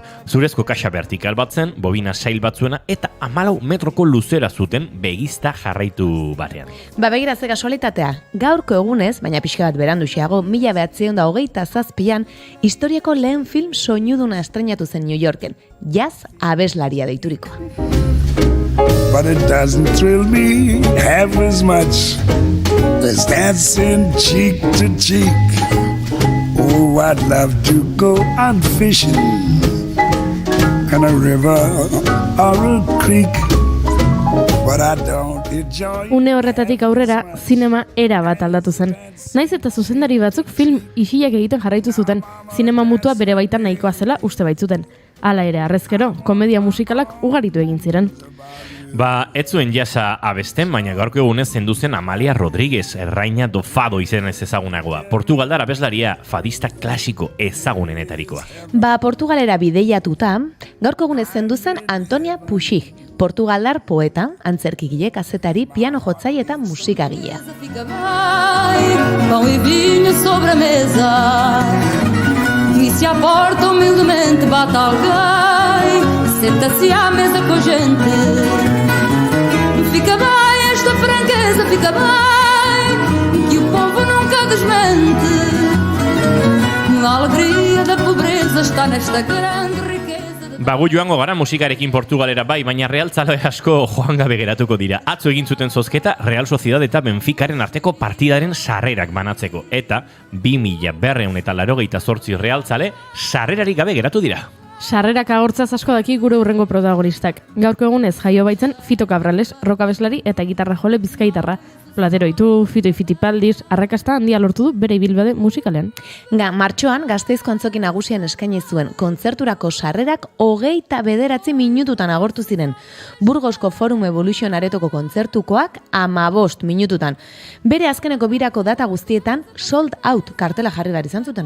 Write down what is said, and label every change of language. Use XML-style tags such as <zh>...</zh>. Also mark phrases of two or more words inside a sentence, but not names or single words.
<eu>Zurezko kaxa vertikal bat zen, bobina sail bat zuena eta 14 metroko luzera zuten begizta jarraitu batean. Ba begira ze kasualitatea, gaurko egunez, baina pixka bat beranduxeago, 1927an, historiako lehen film soinuduna estrenatu zen New Yorken, Jazz abeslaria deiturikoa.</eu> <en>But it doesn't thrill me half as much as dancing cheek to cheek. Oh, I'd love to go on fishing in a river or a creek, but I don't enjoy...</en> <eu>Une horretatik aurrera, zinema era bat aldatu zen. Naiz eta zuzendari batzuk film isilak egiten jarraitu zuten, zinema mutua bere baitan nahikoa zela uste baitzuten. Hala ere, arrezkero, komedia musikalak ugaritu egin ziren. Ba, ez zuen jasa abesten, baina gaurko egunez zendu zen Amalia Rodríguez, Raina do Fado izenez ezagunagoa. Portugaldar abeslaria fadista klasiko ezagunenetarikoa. Ba, Portugalera bideiatuta, gaurko egunez zendu zen Antonia Puig, Portugaldar poeta, antzerkigile, kazetari, piano jotzai eta musikagilea.</eu> <pt>Pão e vinho sobre a mesa e se a porta humildemente bate alguém, senta-se à mesa com a gente. Fica bem esta franqueza, fica bem que o povo nunca desmente. A alegria da pobreza está nesta grande riqueza.</pt> <eu>Bagu joango gara musikarekin Portugalera bai, baina realtzale asko joan gabe geratuko dira. Atzo egin zuten zozketa Real Sociedad eta Benficaren arteko partidaren sarrerak banatzeko. Eta 2288 realtzale sarrerarik gabe geratu dira. Sarrerak agortzaz asko daki gure hurrengo protagonistak. Gaurko egunez jaio baitzen Fito Cabrales, rock abeslari eta gitarra jole bizkaitarra. Platero ditu, Fito Fitipaldiz, arrakasta handia lortu du bere ibilbide musikalean. Martxoan Gasteizko antzoki nagusian eskaini zuen kontzerturako sarrerak 29 minututan agortu ziren. Burgosko Forum Evolution aretoko kontzertukoak 15 minututan. Bere azkeneko birako data guztietan</eu> <en>sold out</en> <eu>kartela jarri behar izan zuten.</eu>